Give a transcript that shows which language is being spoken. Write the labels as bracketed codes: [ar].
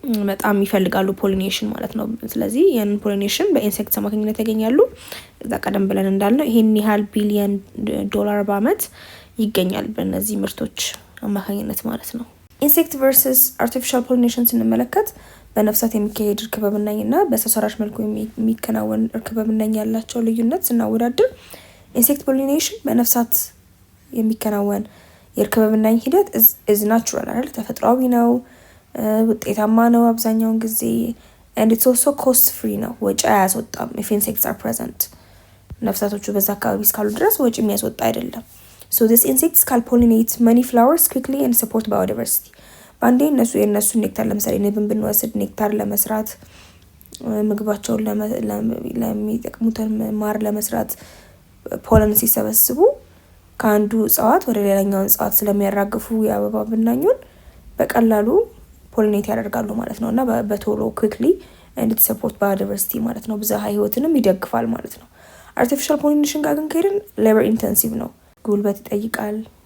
[am] በጣም ይፈልጋሉ ፖሊኔሽን ማለት ነው። ስለዚህ ያን ፖሊኔሽን በኢንሴክትስ አማካኝነት ያገኛሉ። እዛ ቀደም ብለን እንዳልነው ይሄን ያህል ቢሊየን ዶላር በአመት ይገኛል በእነዚህ ምርቶች አማካኝነት ማለት ነው። ኢንሴክት ቨርሰስ አርቲፊሻል ፖሊኔሽን ስንመለከት በነፍሳት የሚካሄድ እርክበብናኝ እና በሰው ሰራሽ መልኩ የሚከናወን እርክበብናኝ ያላቸው ልዩነት ስናወዳድር ኢንሴክት ፖሊኔሽን በነፍሳት የሚከናወን የእርክበብናኝ ሂደት [en] is natural [am] አይደል? ተፈጥሯዊ ነው፣ ውጤታማ ነው አብዛኛውን ጊዜ [en] and it's also cost free [am] ነው፣ ወጪ አያስወጣም። [en] if insects are present [am] ነፍሳቶቹ በዛ አካባቢ እስካሉ ድረስ ወጪ የሚያስወጣ አይደለም። [en] so these insects can pollinate many flowers quickly and support biodiversity [am] ባንዴ የነሱን ኔክታር ለምሳሌ ንብን ብንወስድ ኔክታር ለመስራት ምግባቸውን ለሚጠቅሙትን ማር ለመስራት ፖለን ሲሰበስቡ ከአንዱ እጽዋት ወደ ሌላኛው እጽዋት ስለሚያራግፉ የአበባ ብናኙን በቀላሉ ፖሊኔት ያደርጋሉ ማለት ነው እና በቶሎ [en] ኩዊክሊ እንድ ሰፖርት ባዮዳይቨርሲቲ [am] ማለት ነው ብዝሃ ህይወትንም ይደግፋል ማለት ነው። አርቲፊሻል ፖሊኔሽን ጋር ግን ከሄድን [en] ሌበር ኢንተንሲቭ [am] ነው፣ ጉልበት ይጠይቃል፣